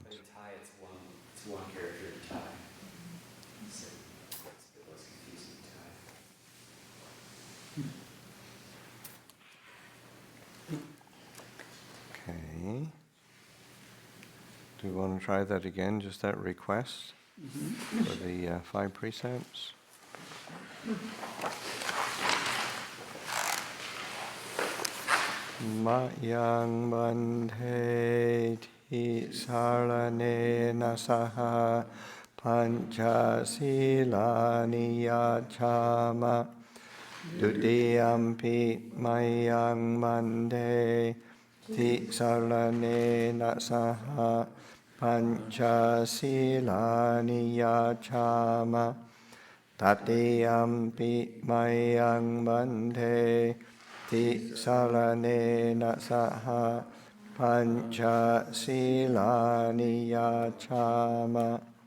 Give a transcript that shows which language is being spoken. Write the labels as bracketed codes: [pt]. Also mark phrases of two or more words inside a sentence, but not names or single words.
[en] Like in Thai, it's one character in Thai. So it's a bit less confusing in Thai. Okay. Do you want to try that again, just that request for the 5 precepts? [pi] Mayang bandhe ti saranena saha pancha silani yachama dudiyampi mayang bandhe ti saranena saha pancha silani yachama tatiyampi mayang bandhe ti saranena saha pancha silani yachama.